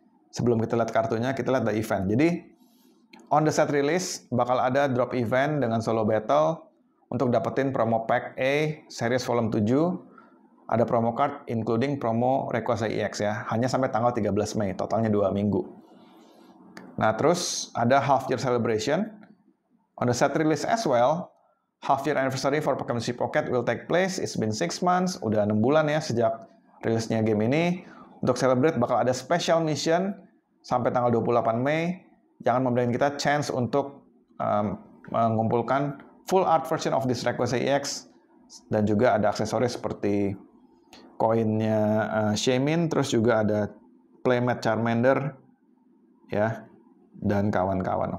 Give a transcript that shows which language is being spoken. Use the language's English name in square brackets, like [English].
[Indonesian] Sebelum kita lihat kartunya, kita lihat the event. Jadi, [English] on the set release, [Indonesian] bakal ada drop event dengan solo battle untuk dapetin promo pack A series volume 7. Ada promo card including promo Rayquaza EX ya. Hanya sampai tanggal 13 Mei, totalnya 2 minggu. Nah, terus ada half year celebration. [English] On the set release as well, half year anniversary for Pokemon TCG Pocket will take place. It's been 6 months, [Indonesian] udah 6 bulan ya sejak rilisnya game ini. Untuk celebrate bakal ada special mission sampai tanggal 28 Mei. Jangan memberikan kita chance untuk mengumpulkan [English] full art version of this Rayquaza EX. [Indonesian] Dan juga ada aksesoris seperti koinnya Shaymin, terus juga ada playmat Charmander ya, dan kawan-kawan.